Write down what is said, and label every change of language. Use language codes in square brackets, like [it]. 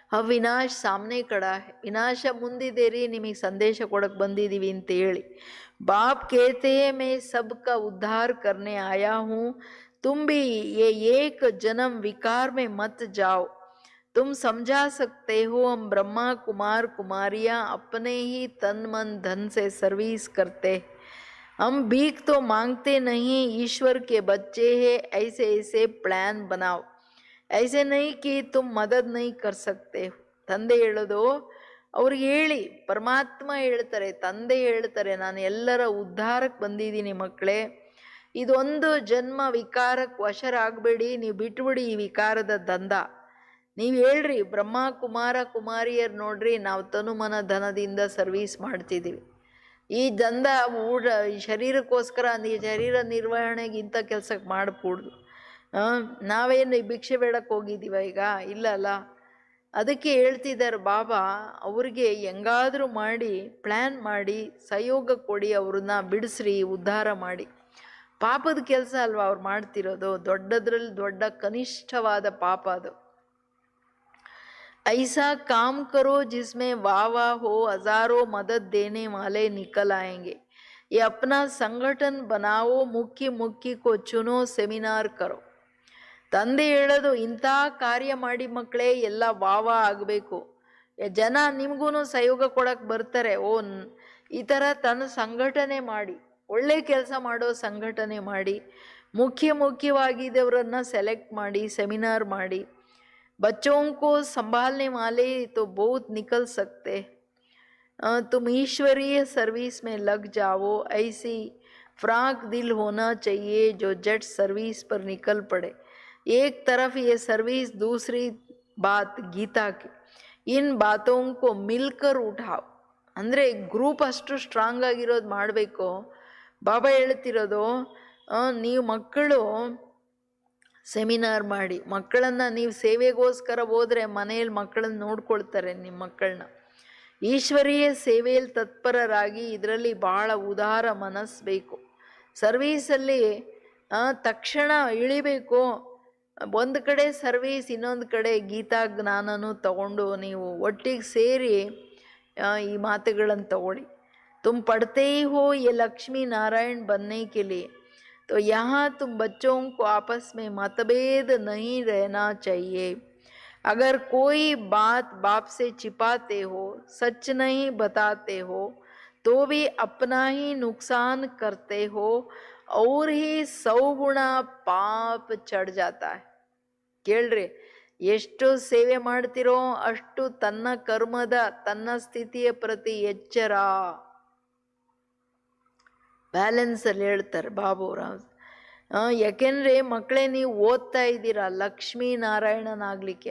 [hi] ವಿನಾಶ ಸಾಮನೆ ಕಡ, [kn] ವಿನಾಶ ಮುಂದಿದೆ ರೀ, ನಿಮಗೆ ಸಂದೇಶ ಕೊಡಕ್ಕೆ ಬಂದಿದ್ದೀವಿ ಅಂತ ಹೇಳಿ. [hi] ಬಾಪ್ ಕೇತೆ ಮೇ ಸಬ್ಕಾ ಉದ್ಧಾರ ಕರ್ನೆ ಆಯಾ ಹೂँ, तुम भी ये एक जन्म विकार में मत जाओ. तुम समझा सकते हो हम ब्रह्मा कुमार कुमारियाँ अपने ही तन मन धन से सर्विस करते. हम भीख तो मांगते नहीं, ईश्वर के बच्चे हैं. ऐसे ऐसे प्लान बनाओ, ऐसे नहीं कि तुम मदद नहीं कर सकते. [kn] ತಂದೆ ಹೇಳೋದು ಅವ್ರಿಗೆ ಹೇಳಿ, ಪರಮಾತ್ಮ ಹೇಳ್ತಾರೆ, ತಂದೆ ಹೇಳ್ತಾರೆ, ನಾನು ಎಲ್ಲರ ಉದ್ಧಾರಕ್ಕೆ ಬಂದಿದ್ದೀನಿ ಮಕ್ಕಳೇ. ಇದೊಂದು ಜನ್ಮ ವಿಕಾರಕ್ಕೆ ವಶರಾಗಬೇಡಿ, ನೀವು ಬಿಟ್ಬಿಡಿ ಈ ವಿಕಾರದ ದಂಧ. ನೀವು ಹೇಳ್ರಿ, ಬ್ರಹ್ಮ ಕುಮಾರ ಕುಮಾರಿಯರು ನೋಡ್ರಿ, ನಾವು ತನುಮನ ಧನದಿಂದ ಸರ್ವೀಸ್ ಮಾಡ್ತಿದ್ದೀವಿ. ಈ ದಂಧ ಶರೀರಕ್ಕೋಸ್ಕರ, ಶರೀರ ನಿರ್ವಹಣೆಗೆ ಇಂಥ ಕೆಲಸಕ್ಕೆ ಮಾಡಕೂಡ್ದು. ನಾವೇನು ಭಿಕ್ಷೆ ಬೇಡಕ್ಕೆ ಹೋಗಿದ್ದೀವ ಈಗ? ಇಲ್ಲಲ್ಲ. ಅದಕ್ಕೆ ಹೇಳ್ತಿದ್ದಾರೆ ಬಾಬಾ, ಅವ್ರಿಗೆ ಹೆಂಗಾದರೂ ಮಾಡಿ ಪ್ಲ್ಯಾನ್ ಮಾಡಿ ಸಹಯೋಗ ಕೊಡಿ, ಅವ್ರನ್ನ ಬಿಡಿಸ್ರಿ, ಉದ್ಧಾರ ಮಾಡಿ. ಪಾಪದ ಕೆಲಸ ಅಲ್ವಾ ಅವ್ರು ಮಾಡ್ತಿರೋದು, ದೊಡ್ಡದ್ರಲ್ಲಿ ದೊಡ್ಡ ಕನಿಷ್ಠವಾದ ಪಾಪ ಅದು. [hi] ऐसा काम करो जिसमें वाह वाह हो, हजारों मदद देने वाले निकल आएंगे. ये अपना संगठन बनाओ, मुख्य को चुनो, ಸೆಮಿನಾರ್ ಕರೋ. [kn] ತಂದೆ ಹೇಳೋದು, ಇಂಥ ಕಾರ್ಯ ಮಾಡಿ ಮಕ್ಕಳೇ, ಎಲ್ಲ ವಾವ ಆಗಬೇಕು. ಜನ ನಿಮಗೂ ಸಹಯೋಗ ಕೊಡಕ್ಕೆ ಬರ್ತಾರೆ. ಈ ಥರ ತನ್ನ ಸಂಘಟನೆ ಮಾಡಿ, ಒಳ್ಳೆ ಕೆಲಸ ಮಾಡೋ ಸಂಘಟನೆ ಮಾಡಿ, ಮುಖ್ಯವಾಗಿದ್ದವರನ್ನ ಸೆಲೆಕ್ಟ್ ಮಾಡಿ, ಸೆಮಿನಾರ್ ಮಾಡಿ. [hi] बच्चों को संभालने वाले तो बहुत निकल सकते. तुम ईश्वरीय सर्विस में लग जाओ. ऐसी फ्राक दिल होना चाहिए जो जट सर्विस पर निकल पड़े. एक तरफ ये सर्विस, दूसरी बात गीता की. इन बातों को मिलकर उठाओ. [kn] ಅಂದರೆ ಗ್ರೂಪ್ ಅಷ್ಟು ಸ್ಟ್ರಾಂಗ್ ಆಗಿರೋದು ಮಾಡಬೇಕು. ಬಾಬಾ ಹೇಳ್ತಿರೋದು, ನೀವು ಮಕ್ಕಳು ಸೆಮಿನಾರ್ ಮಾಡಿ, ಮಕ್ಕಳನ್ನು ನೀವು ಸೇವೆಗೋಸ್ಕರ ಹೋದರೆ ಮನೆಯಲ್ಲಿ ಮಕ್ಕಳನ್ನ ನೋಡ್ಕೊಳ್ತಾರೆ. ನಿಮ್ಮ ಮಕ್ಕಳನ್ನ ಈಶ್ವರೀಯ ಸೇವೆಯಲ್ಲಿ ತತ್ಪರರಾಗಿ, ಇದರಲ್ಲಿ ಭಾಳ ಉದಾರ ಮನಸ್ಸು ಬೇಕು. ಸರ್ವೀಸಲ್ಲಿ ತಕ್ಷಣ ಇಳಿಬೇಕು. ಒಂದು ಕಡೆ ಸರ್ವೀಸ್, ಇನ್ನೊಂದು ಕಡೆ ಗೀತಾ ಜ್ಞಾನನೂ ತಗೊಂಡು ನೀವು ಒಟ್ಟಿಗೆ ಸೇರಿ ಈ ಮಾತುಗಳನ್ನು ತಗೊಳ್ಳಿ. [hi] ತುಮ್ ಪಡ್ತೇ ಹೋ ಯೆ ಲಕ್ಷ್ಮೀ ನಾರಾಯಣ ಬನ್ನೆ ಕೆ ಲಿಯೆ, तो यहाँ तुम बच्चों को आपस में मतभेद नहीं रहना चाहिए. अगर कोई बात बाप से छिपाते हो, सच नहीं बताते हो, तो भी अपना ही नुकसान करते हो और ही 100 गुना पाप चढ़ जाता है. [kn] ಕೇಳ್ರಿ, ಎಷ್ಟು ಸೇವೆ ಮಾಡ್ತಿರೋ ಅಷ್ಟು ತನ್ನ ಕರ್ಮದ, ತನ್ನ ಸ್ಥಿತಿಯ ಪ್ರತಿ ಎಚ್ಚರ. ಬ್ಯಾಲೆನ್ಸಲ್ಲಿ ಹೇಳ್ತಾರೆ ಬಾಬುರಾವ್. ಯಾಕೆಂದರೆ ಮಕ್ಕಳೇ, ನೀವು ಓದ್ತಾ ಇದ್ದೀರಾ ಲಕ್ಷ್ಮೀನಾರಾಯಣನಾಗಲಿಕ್ಕೆ.